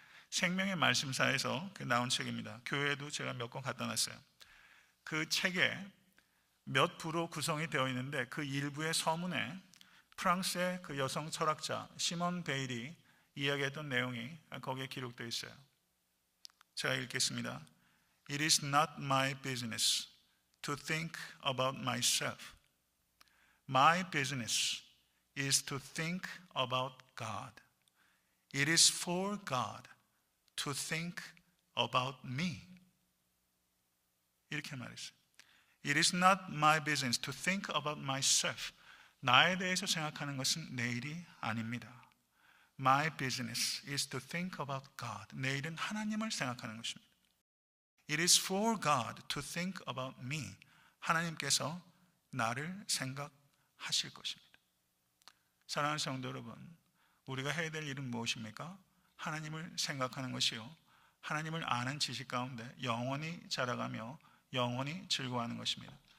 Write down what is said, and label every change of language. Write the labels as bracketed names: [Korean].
[Korean] 생명의 말씀사에서 나온 책입니다. 교회에도 제가 몇 권 갖다 놨어요. 그 책에 몇 부로 구성이 되어 있는데 그 일부의 서문에 프랑스의 그 여성 철학자 시몬 베일이 이야기했던 내용이 거기에 기록되어 있어요. 제가 읽겠습니다. [English] It is not my business to think about myself. My business is to think about God. It is for God to think about me. [Korean] 이렇게 말했어요. [English] It is not my business to think about myself. [Korean] 나에 대해서 생각하는 것은 내 일이 아닙니다. [English] My business is to think about God. [Korean] 내 일은 하나님을 생각하는 것입니다. [English] It is for God to think about me. [Korean] 하나님께서 나를 생각하실 것입니다. 사랑하는 성도 여러분, 우리가 해야 될 일은 무엇입니까? 하나님을 생각하는 것이요, 하나님을 아는 지식 가운데 영원히 자라가며 영원히 즐거워하는 것입니다.